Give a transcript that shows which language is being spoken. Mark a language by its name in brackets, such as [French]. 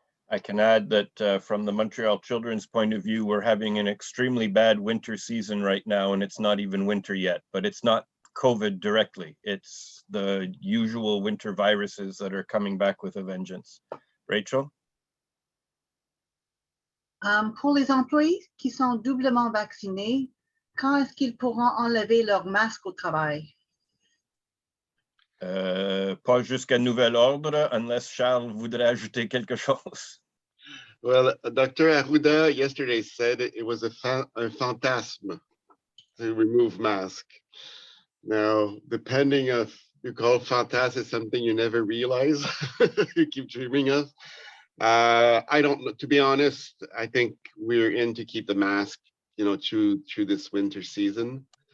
[English] I can add that from the Montreal Children's point of view, we're having an extremely bad winter season right now, and it's not even winter yet, but it's not COVID directly. It's the usual winter viruses that are coming back with a vengeance. Rachel? [French] Pour les employés qui sont doublement vaccinés, quand est-ce qu'ils pourront enlever leur masque au travail? Pas jusqu'à nouvel ordre, [English] unless [French] Charles voudrait ajouter quelque chose. [English] Well, Dr. Arruda yesterday said it was a fantasme to remove mask. Now, depending if you call fantasme is something you never realize, you keep dreaming of. I don't know, to be honest, I think we're in to keep the mask, through this winter season.